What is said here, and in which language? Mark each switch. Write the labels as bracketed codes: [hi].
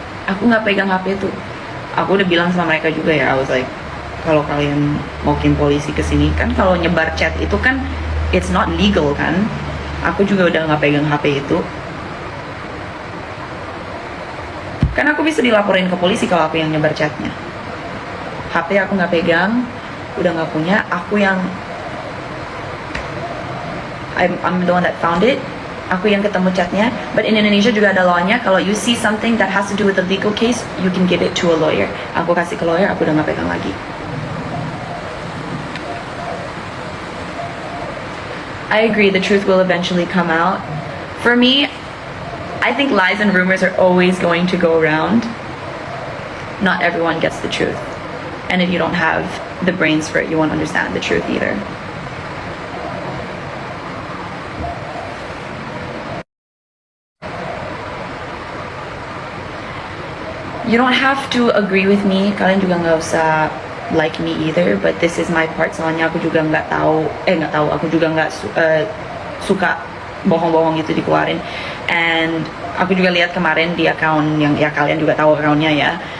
[id] Aku nggak pegang HP itu. Aku udah bilang sama mereka juga ya, [en] I was like, [id] kalau kalian mau kirim polisi ke sini, kan kalau nyebar chat itu kan [en] it's not legal [id] kan. Aku juga udah nggak pegang HP itu. Kan aku bisa dilaporin ke polisi kalau aku yang nyebar chatnya. HP aku nggak pegang, udah nggak punya. Aku yang [en] I'm the one that found it. [id] Aku yang ketemu chatnya. [en] But in Indonesia [id] juga ada law-nya, kalau [en] you see something that has to do with a legal case, you can give it to a lawyer. [id] Aku kasih ke lawyer, aku udah nggak pegang lagi. [en] I agree, the truth will eventually come out. For me, I think lies and rumors are always going to go around. Not everyone gets the truth. And if you don't have the brains for it, you won't understand the truth either. You don't have to agree with me. [id] Kalian juga nggak usah [en] like me either, but this is my part. [id] Soalnya aku juga nggak tahu, aku juga nggak suka bohong-bohong gitu dikeluarin. And aku juga lihat kemarin di account yang ya kalian juga tahu accountnya ya.